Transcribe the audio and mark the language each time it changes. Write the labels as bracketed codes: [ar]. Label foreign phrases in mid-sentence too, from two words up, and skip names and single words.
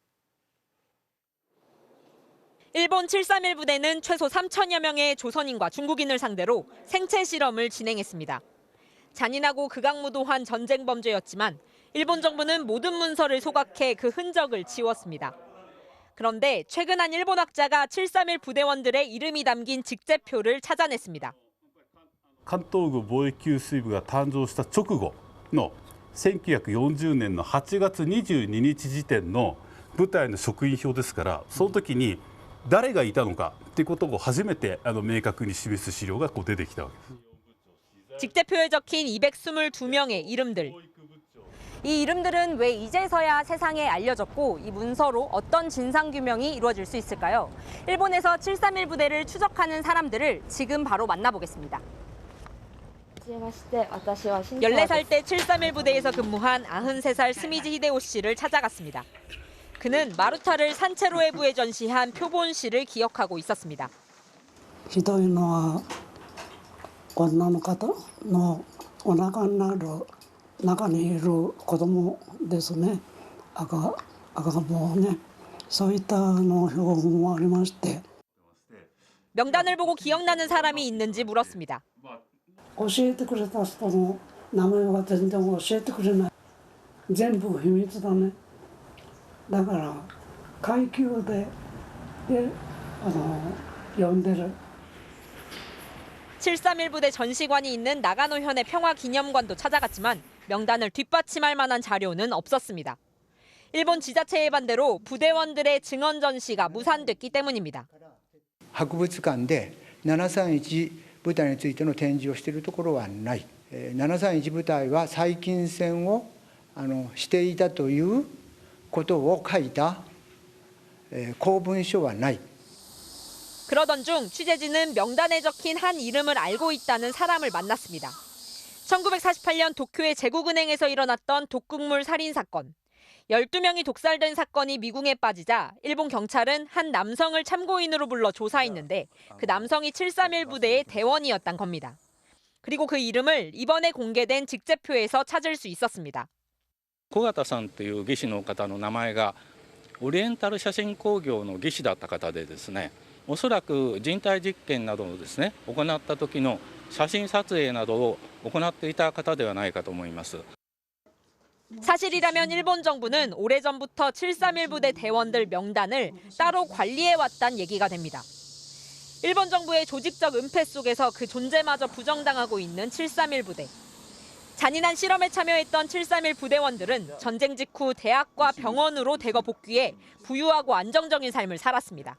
[ko] 일본 731 부대는 최소 3천여 명의 조선인과 중국인을 상대로 생체 실험을 진행했습니다. 잔인하고 극악무도한 전쟁 범죄였지만 일본 정부는 모든 문서를 소각해 그 흔적을 지웠습니다. 그런데 최근 한 일본 학자가 731 부대원들의 이름이 담긴 직제표를 찾아냈습니다. [ja] 関東軍貿易給水部が誕生した直後の1940年の8月22日時点の部隊の職員表ですから、その時に誰がいたのかということを初めて明確に示す資料が出てきたわけです。 [ko] 직제표에 적힌 222명의 이름들. 이 이름들은 왜 이제서야 세상에 알려졌고 이 문서로 어떤 진상규명이 이루어질 수 있을까요? 일본에서 731 부대를 추적하는 사람들을 지금 바로 만나보겠습니다. 14살 때 731 부대에서 근무한 93살 스미지 히데오 씨를 찾아갔습니다. 그는 마루타를 산체로에부에 전시한 표본실을 기억하고 있었습니다. [ja] ひどいのは女の方のお腹になる中にいる子供ですね。赤ん坊ね。そういったの標本もありまして。 [ko] 명단을 보고 기억나는 사람이 있는지 물었습니다. [ja] 教えてくれた人の名前は全然教えてくれない。全部秘密だね。だから階級で呼んでる。 [ko] 731 부대 전시관이 있는 나가노현의 평화기념관도 찾아갔지만 명단을 뒷받침할 만한 자료는 없었습니다. 일본 지자체의 반대로 부대원들의 증언 전시가 무산됐기 때문입니다. [ja] 博物館で731部隊についての展示をしているところはない。731部隊は細菌戦をしていたということを書いた公文書はない。 [ko] 그러던 중 취재진은 명단에 적힌 한 이름을 알고 있다는 사람을 만났습니다. 1948년 도쿄의 제국은행에서 일어났던 독극물 살인 사건. 12명이 독살된 사건이 미궁에 빠지자 일본 경찰은 한 남성을 참고인으로 불러 조사했는데 그 남성이 731 부대의 대원이었단 겁니다. 그리고 그 이름을 이번에 공개된 직제표에서 찾을 수 있었습니다. [ja] 小形さんという技師の方の名前がオリエンタル写真工業の技師だった方でですね、おそらく人体実験などをですね行った時の写真撮影などを行っていた方ではないかと思います。 [ko] 사실이라면 일본 정부는 오래전부터 731 부대 대원들 명단을 따로 관리해왔단 얘기가 됩니다. 일본 정부의 조직적 은폐 속에서 그 존재마저 부정당하고 있는 731 부대. 잔인한 실험에 참여했던 731 부대원들은 전쟁 직후 대학과 병원으로 대거 복귀해 부유하고 안정적인 삶을 살았습니다.